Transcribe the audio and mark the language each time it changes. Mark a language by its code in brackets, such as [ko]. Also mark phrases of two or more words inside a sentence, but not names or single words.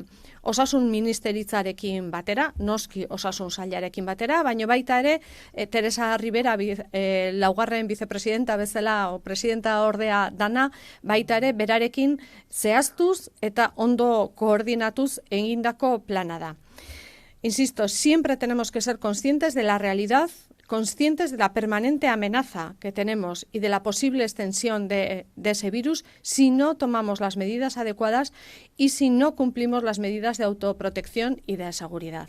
[eu] Osasun ministeritzarekin batera, noski osasun sailarekin batera, baina baita ere Teresa Ribera laugarren vicepresidenta bezala o presidenta ordea dana, baita ere berarekin zehaztuz eta ondo koordinatuz egindako plana da. [es] Insisto, siempre tenemos que ser conscientes de la realidad, conscientes de la permanente amenaza que tenemos y de la posible extensión de ese virus si no tomamos las medidas adecuadas y si no cumplimos las medidas de autoprotección y de seguridad.